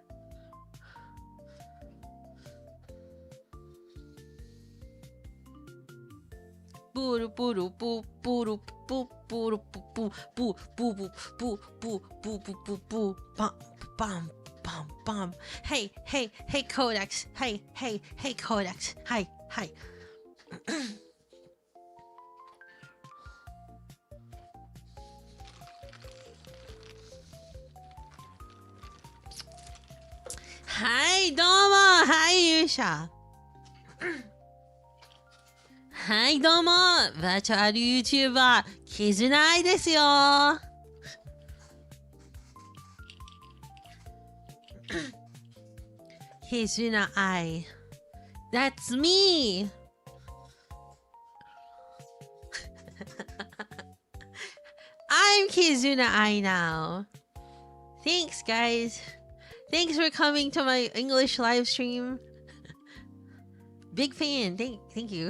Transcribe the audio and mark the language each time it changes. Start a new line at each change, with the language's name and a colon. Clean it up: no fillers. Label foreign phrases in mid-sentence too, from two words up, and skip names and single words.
English: Boo boo boo boo boo boo boo boo boo boo boo boo boo boo boo bum bum bum bum. Hey hey hey Codex. Hey hey hey Codex. Hi hi. Hi Doma.
Japanese: Hi Yusha. Hi どうも、バーチャル YouTuber キズナイですよ。
English: キズナアイ。That's me. I'm Kizuna I now. Thanks, guys. Thanks for coming to my English live stream. Big fan. Thank you.